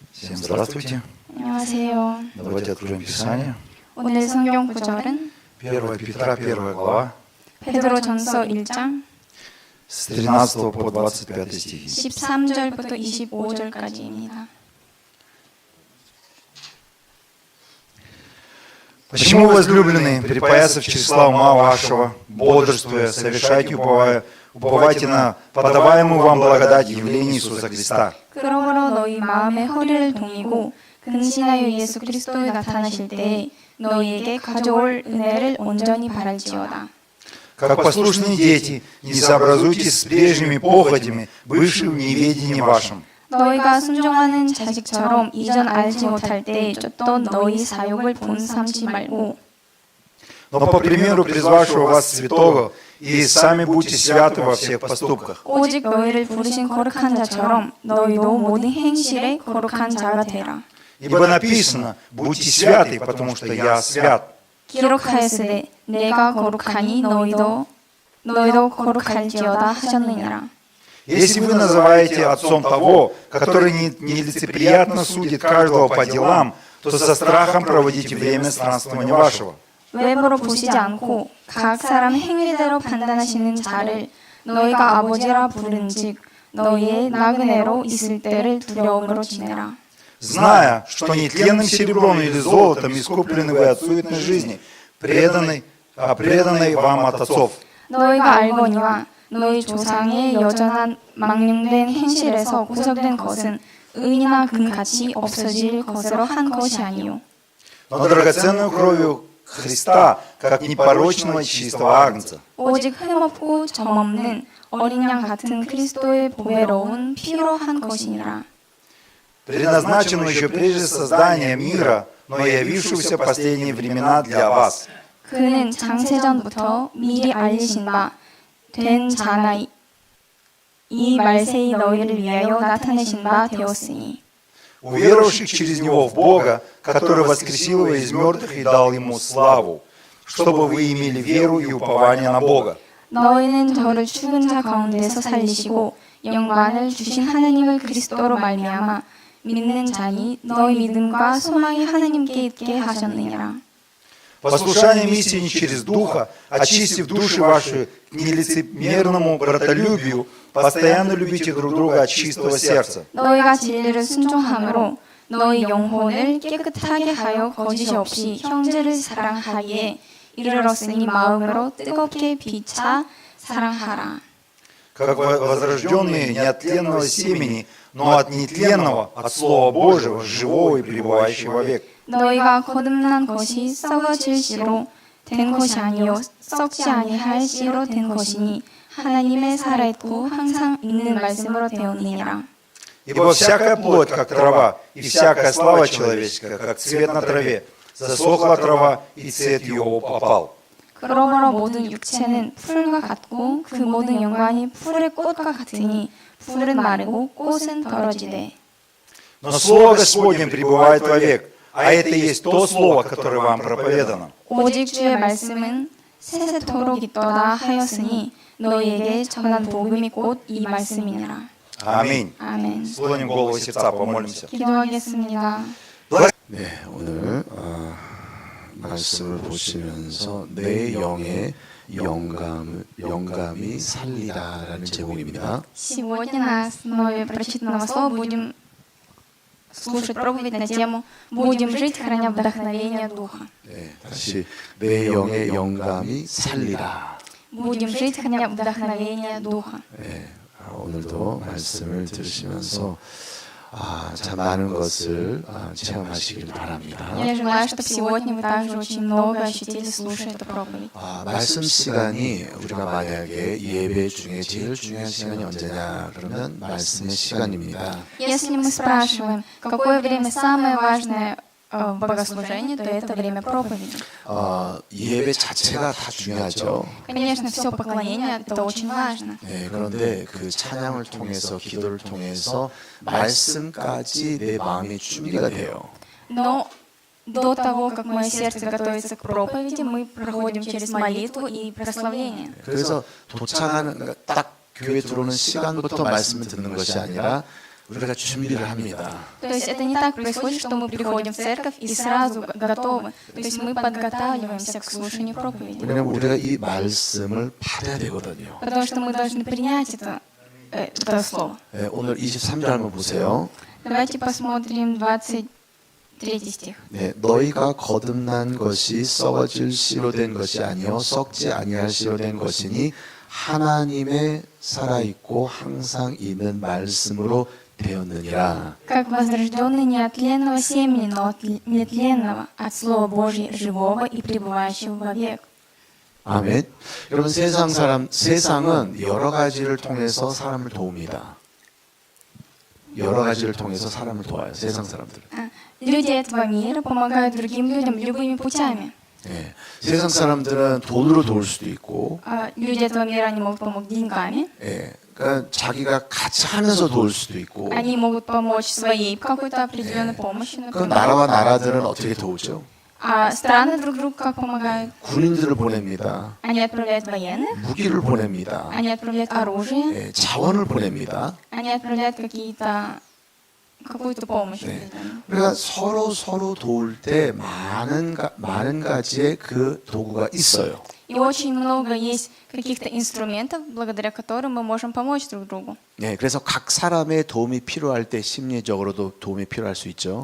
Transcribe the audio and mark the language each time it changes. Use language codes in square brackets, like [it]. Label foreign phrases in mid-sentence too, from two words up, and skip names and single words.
[ru] Всем здравствуйте. [ko] 안녕하세요. [ru] Давайте откроем Писание. [ko] 오늘 성경 구절은 [ru] 1 Петра, 1 глава, [ko] 베드로전서 1장 [ru] с 13 по 25 стихи. [ko] 13절부터 25절까지입니다. [ru] Почему, возлюбленные, припоясав числа ума вашего, бодрствуя, совершайте, уповайте на подаваемую вам благодать явления Иисуса Христа. [ko] 그러므로 너희 마음의 허리를 동이고 근신하여 예수 그리스도에 나타나실 때에 너희에게 가져올 은혜를 온전히 바랄지어다. [ru] Как послушные дети, не сообразуйтесь с прежними похотями, бывшими в неведении вашем. [ko] 너희가 순종하는 자식처럼 이전 알지 못할 때에 쫓던 너희 사욕을 본삼지 말고 [ru] Но по примеру призвавшего вас святого, и сами будьте святы во всех поступках. [ko] 오직 너희를 부르신 거룩한 자처럼 너희도 모든 행실에 거룩한 자가 되라. [ru] Ибо написано, будьте святы, потому что я свят. [ko] 기록하였으되 내가 거룩하니 너희도 거룩할지어다 하셨느니라. [ru] Если вы называете отцом того, который нелицеприятно судит каждого по делам, то со страхом проводите время странствования вашего. [ko] 외모로 보시지 않고 각 사람 행위대로 판단하시는 자를 너희가 아버지라 부른즉 너희의 나그네로 있을 때를 두려움으로 지내라. [ru] Зная, что нетленным серебром или золотом искуплены вы от суетной жизни, преданной вам от отцов. [ko] 너희가 알거니와 너희 조상의 여전한 망령된 행실에서 구속된 것은 은이나 금같이 없어질 것으로 한 것이 아니요 [ru] Но драгоценную кровью Христа, как непорочного чистого агнца. [ko] 오직 흠없고 점없는 어린 양 같은 그리스도의 보배로운 피로 한 것이니라. [ru] Предназначенную еще прежде создания мира, но явившуюся в последние времена для вас. [ko] 그는 장세전부터 미리 알리신 바 된 자나 이 말세이 너희를 위하여 나타내신 바 되었으니 [ru] Уверовавших через Него в Бога, который воскресил Его из мертвых и дал Ему славу, чтобы вы имели веру и упование на Бога. [ko] 너희는 저를 죽은 자 가운데서 살리시고 영광을 주신 하나님을 그리스도로 말미암아 믿는 자니 너희 믿음과 소망이 하나님께 있게 하셨느니라. [ru] Послушание миссии не через Духа, очистив души ваши к нелицемерному братолюбию, постоянно любите друг друга от чистого сердца. [ko] 너희가 진리를 순종함으로 너희 영혼을 깨끗하게 하여 거짓이 없이 형제를 사랑하기에 이르렀으니 마음으로 뜨겁게 비차 사랑하라. [ru] Как возрожденные не от тленного семени, но от нетленного, от Слова Божьего, живого и пребывающего век. [ko] 너희가 거듭난 것이 썩어질 씨로 된 것이 아니요 썩지 아니할 씨로 된 것이니 하나님의 살아있고 항상 있는 말씀으로 되었느니라. [ru] Ибо всякая плоть, как трава, и всякая слава человеческая, как цвет на траве. Засохла трава, и цвет ее опал. [ko] 그러므로 모든 육체는 풀과 같고 그 모든 영광이 풀의 꽃과 같으니 풀은 마르고 꽃은 떨어지되. [ru] Но Слово Господне пребывает вовек, а это и есть то Слово, которое вам проповедано. [ko] 오직 주의 말씀은 세세토록 있도다 하였으니 너희에게 전한 복음이 곧 이 말씀이니라. [ru] Аминь. [ko] 아멘. [ru] Склоним голову и сердца, помолимся. [ko] 기도하겠습니다. 네, 오늘 말씀을 보시면서 내 영의 영감이 살리라라는 제목입니다. [ru] Сегодня на основе прочитанного слова будем слушать проповедь на тему «Будем жить, храня вдохновение Духа». [ko] 네, 다시 내 영의 영감이 살리라. [ru] Будем жить, храня вдохновение Духа. [ko] 네, 오늘도 말씀을 들으시면서 참 많은 것을 체험하시길 바랍니다. [ru] Я желаю, чтобы сегодня вы также очень много ощутили, слушая эту проповедь. [ko] 말씀 시간이 우리가 만약에 예배 중에 제일 중요한 시간이 언제냐 그러면 말씀의 시간입니다. [ru] Если мы спрашиваем, какое время самое важное в богослужении, то это время проповеди. [ko] 예배 자체가 다 중요하죠. [ru] Конечно, все поклонение это очень важно. [ko] 네, 그런데 그 찬양을 통해서 기도를 통해서 말씀까지 내 마음이 준비가 돼요. [ru] Но до того, как мое сердце готовится к проповеди, мы проходим через молитву и прославление. [ko] 그래서 도착하는 딱 교회 들어오는 시간부터 말씀을 듣는 것이 아니라 우리가 준비를 합니다. [ru] То есть это не так происходит, что мы приходим в церковь и сразу готовы. То есть мы подготавливаемся к слушанию проповеди. [ko] 왜냐하면 우리가 이 말씀을 받아야 되거든요. [ru] Потому что мы должны принять это слово. [ko] 예, 오늘 23절 한번 보세요. [ru] Давайте посмотрим 23 стих. [ko] 네, 너희가 거듭난 것이 썩어질 씨로 된 것이 아니요 썩지 아니할 씨로 된 것이니 하나님의 살아있고 항상 있는 말씀으로 되었느니라. [ru] Как возрожденный не от тленного семени, но от нетленного, от Слова Божьего, живого и пребывающего вовек. [ko] 아멘. 여러분 세상은 여러 가지를 통해서 사람을 도웁니다. 여러 가지를 통해서 사람을 도와요. 세상 사람들은. [ru] Люди этого мира помогают другим людям любыми путями. [ko] 예, 세상 사람들은 돈으로 도울 수도 있고, [ru] Люди этого мира, они могут помочь деньгами, [ko] 예, 그러니까 자기가 같이 하면서 도울 수도 있고. [ru] они могут помочь своей какой-то определенной помощью, 그 например. [ko] 나라와 나라들은 어떻게 도우죠? [ru] А страны друг другу как помогают? [ko] 군인들을 보냅니다. [ru] Они отправляют военных, [ko] 무기를 보냅니다. [ru] они отправляют оружие, [ko] 예, 자원을 보냅니다. [ru] они отправляют какую-то помощь. [ko] 네. 우리가 서로 도울 때 많은 가지의 그 도구가 있어요. [ru] И очень много есть каких-то инструментов, благодаря которым мы можем помочь друг другу. [ko] 네, 그래서 각 사람의 도움이 필요할 때 심리적으로도 도움이 필요할 수 있죠.